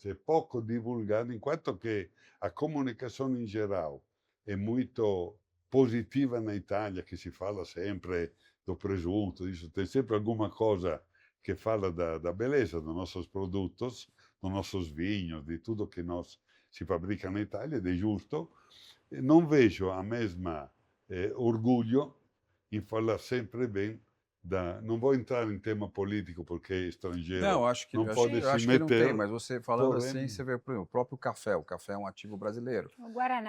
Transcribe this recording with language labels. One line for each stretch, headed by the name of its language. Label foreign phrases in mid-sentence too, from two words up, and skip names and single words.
Portuguese: É pouco divulgado, enquanto que a comunicação em geral é muito positiva na Itália, que se fala sempre do presunto, isso tem sempre alguma coisa que fala da beleza dos nossos produtos, dos nossos vinhos, de tudo que nós se fabrica na Itália,
Italian: ed è giusto.
Portuguese: Não vejo a mesma orgulho em falar sempre bem da... Não vou entrar em tema político, porque é estrangeiro. Não, acho que, não pode eu se acho que não tem, meter, mas você falando porém- assim, você vê por exemplo, o próprio café. O café é um ativo brasileiro. O Guaraná.